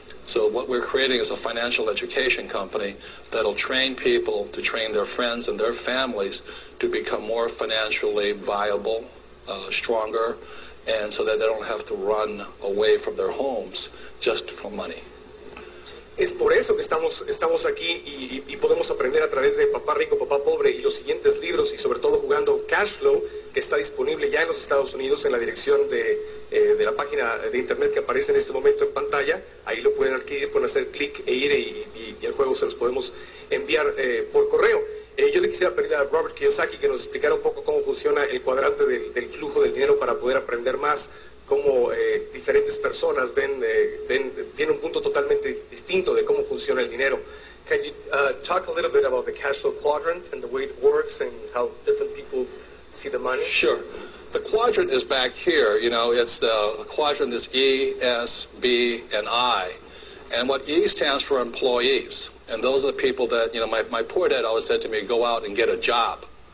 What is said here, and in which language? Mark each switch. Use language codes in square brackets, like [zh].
[en] So what we're creating is a financial education company that'll train people to train their friends and their families to become more financially viable, stronger, and so that they don't have to run away from their homes just for money. [es] Es por eso que estamos aquí y podemos aprender a través de Papá Rico, Papá Pobre y los siguientes libros, y sobre todo jugando Cash Flow, que está disponible ya en los Estados Unidos en la dirección de la página de internet que aparece en este momento en pantalla. Ahí lo pueden adquirir, pueden hacer clic e ir y el juego luego se los podemos enviar por correo. Yo le quisiera pedir a Robert Kiyosaki que nos explicara un poco cómo funciona el cuadrante del flujo del dinero para poder aprender más, cómo diferentes personas tienen un punto totalmente distinto de cómo funciona el dinero. [en] Can you talk a little bit about the cash flow quadrant and the way it works and how different people see the money? Sure. The quadrant is back here. You know, it's the quadrant is E, S, B, and I. And what E stands for employees. And those are the people that, you know, my poor dad always said to me, go out and get a job.